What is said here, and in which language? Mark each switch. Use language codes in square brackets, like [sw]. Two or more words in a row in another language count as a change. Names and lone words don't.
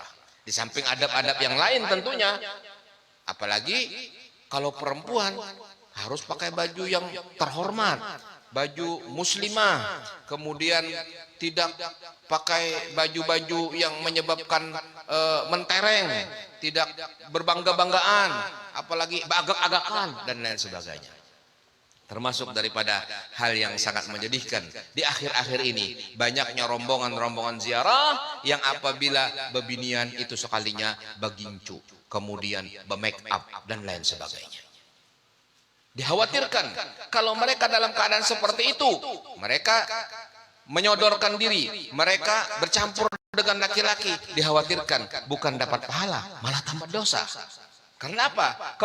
[id] Di samping adab-adab yang lain tentunya, apalagi kalau perempuan harus pakai baju yang terhormat, baju muslimah, kemudian tidak pakai baju-baju yang menyebabkan mentereng, tidak berbangga-banggaan, apalagi agak-agakan dan lain sebagainya. Termasuk daripada hal yang sangat menyedihkan di akhir-akhir ini, banyaknya rombongan-rombongan ziarah yang apabila bebinian itu sekalinya begincu, kemudian be-make up dan lain sebagainya. Dikhawatirkan kalau mereka dalam keadaan seperti itu, mereka menyodorkan diri, mereka bercampur dengan laki-laki, dikhawatirkan bukan dapat pahala, malah tambah dosa. Karena apa?